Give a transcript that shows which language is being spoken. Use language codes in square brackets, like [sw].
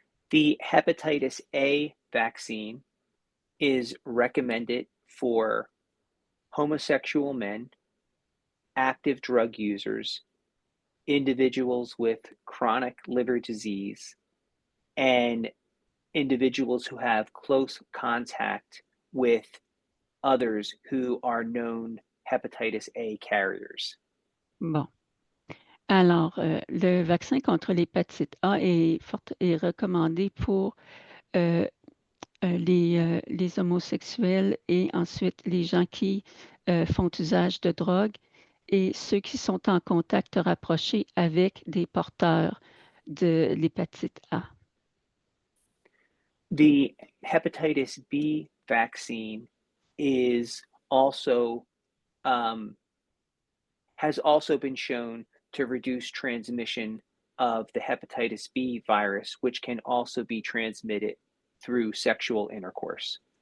[en] The hepatitis A vaccine is recommended for homosexual men, active drug users, individuals with chronic liver disease, and individuals who have close contact with others who are known hepatitis A carriers. [fr] Bon. Alors, le vaccin contre l'hépatite A est recommandé pour les homosexuels et ensuite les gens qui font usage de drogue et ceux qui sont en contact rapproché avec des porteurs de l'hépatite A. [en] The hepatitis B vaccine is also has also been shown to reduce transmission of the hepatitis B virus, which can also be transmitted through sexual intercourse.